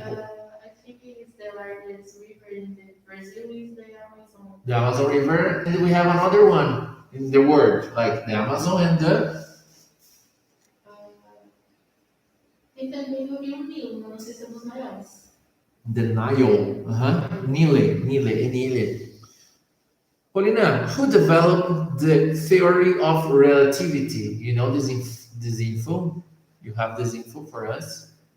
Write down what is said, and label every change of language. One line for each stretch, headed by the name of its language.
English: I think it is the largest river in the Brazil is the Amazon. the Amazon River, and we have another one in the world, like the Amazon and the
Portuguese: Tem também o Rio Nilo, mas não sei se é dos maiores.
English: Nile. Uh-huh. Nile. Paulina, who developed the theory of relativity? You know this info? You have this info for us?